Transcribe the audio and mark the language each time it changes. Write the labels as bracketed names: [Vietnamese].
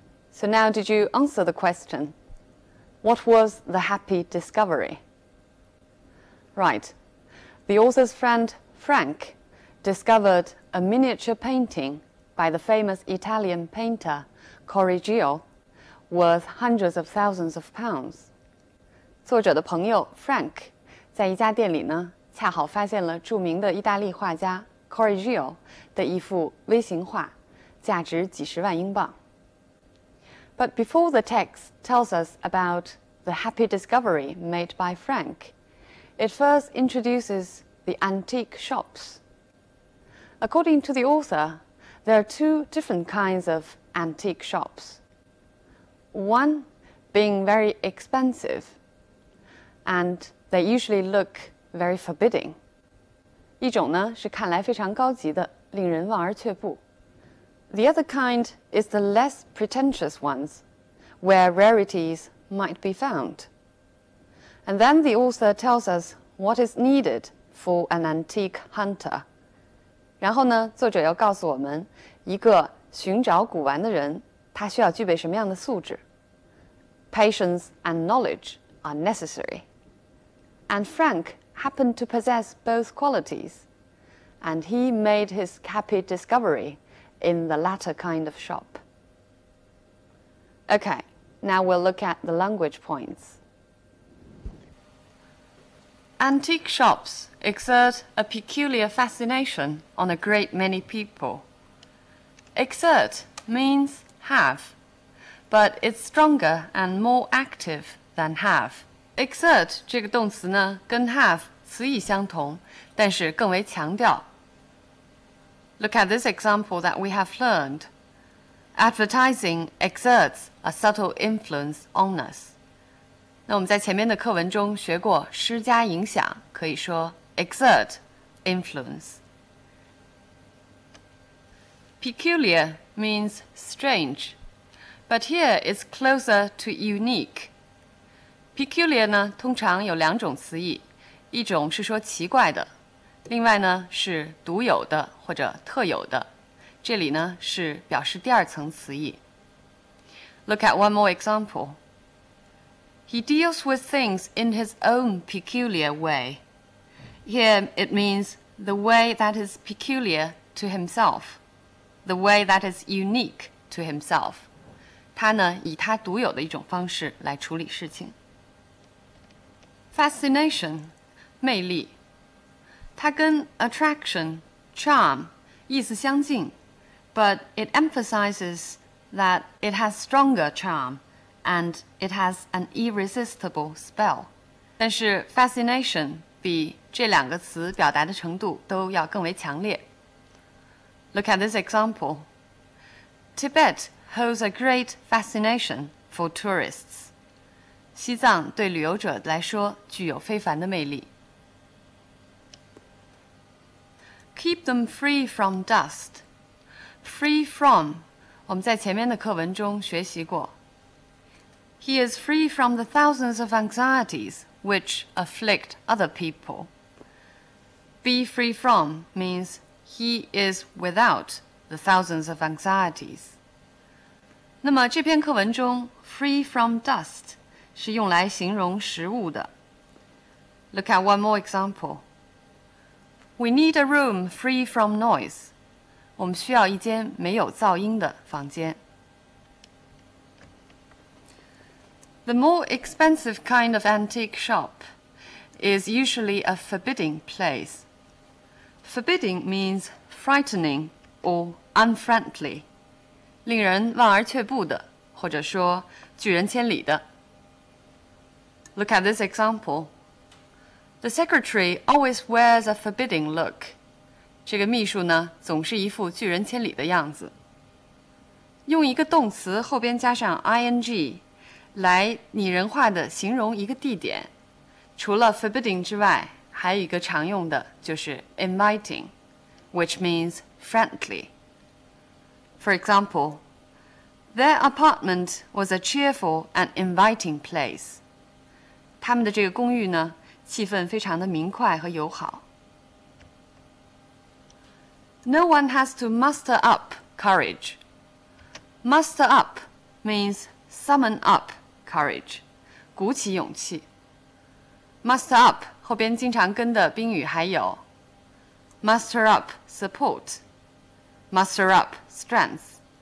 [English] So now did you answer the question? What was the happy discovery? Right. The author's friend Frank discovered a miniature painting by the famous Italian painter Correggio worth hundreds of thousands of pounds. [Chinese] 作者的朋友 Frank 在一家店里呢，恰好发现了著名的意大利画家 Correggio 的一幅微型画，价值几十万英镑。 [English] But before the text tells us about the happy discovery made by Frank, it first introduces the antique shops. According to the author, there are two different kinds of antique shops. One being very expensive, and they usually look very forbidding. [Chinese] 一种呢是看来非常高级的，令人望而却步。 [English] The other kind is the less pretentious ones, where rarities might be found. And then the author tells us what is needed for an antique hunter. [Chinese] 然后呢，作者要告诉我们，一个寻找古玩的人，他需要具备什么样的素质。 [English] Patience and knowledge are necessary. And Frank happened to possess both qualities, and he made his happy discovery in the latter kind of shop. Okay, now we'll look at the language points. Antique shops exert a peculiar fascination on a great many people. Exert means have, but it's stronger and more active than have. [Chinese] Exert 这个动词呢，跟 have 词义相同，但是更为强调。 [English] Look at this example that we have learned. Advertising exerts a subtle influence on us. [Chinese] 那我们在前面的课文中学过施加影响，可以说 exert influence. [English] Peculiar means strange, but here it's closer to unique. [Chinese] Peculiar 呢，通常有两种词义，一种是说奇怪的，另外呢是独有的或者特有的。这里呢是表示第二层词义。 [English] Look at one more example. He deals with things in his own peculiar way. Here it means the way that is peculiar to himself, the way that is unique to himself. [Chinese] 他呢以他独有的一种方式来处理事情。Fascination 魅力，它跟 attraction charm 意思相近。 [English] But it emphasizes that it has stronger charm and it has an irresistible spell. [Chinese] 但是 fascination 比这两个词表达的程度都要更为强烈。 [English] Look at this example. Tibet holds a great fascination for tourists. [Chinese] 西藏对旅游者来说具有非凡的魅力。 [English] Keep them free from dust.Free from [Chinese] 我们在前面的课文中学习过。 [English] He is free from the thousands of anxieties which afflict other people. Be free from means he is without the thousands of anxieties. [Chinese] 那么这篇课文中 free from dust 是用来形容食物的。 [English] Look at one more example. We need a room free from noise. [Chinese] 我们需要一间没有噪音的房间。 [English] The more expensive kind of antique shop is usually a forbidding place. Forbidding means frightening or unfriendly, [Chinese] 令人望而却步的，或者说拒人千里的。 [English] Look at this example. The secretary always wears a forbidding look. [Chinese] 这个秘书呢，总是一副拒人千里的样子。用一个动词后边加上 ing 来拟人化的形容一个地点，除了 forbidding 之外，还有一个常用的就是 inviting, [English] which means friendly. For example, their apartment was a cheerful and inviting place. [Chinese] 他们的这个公寓呢，气氛非常的明快和友好。 [English] No one has to muster up courage. Muster up means summon up courage, [Chinese] 鼓起勇气。 Muster up 后边经常跟的宾语还有 muster up support, muster up strength.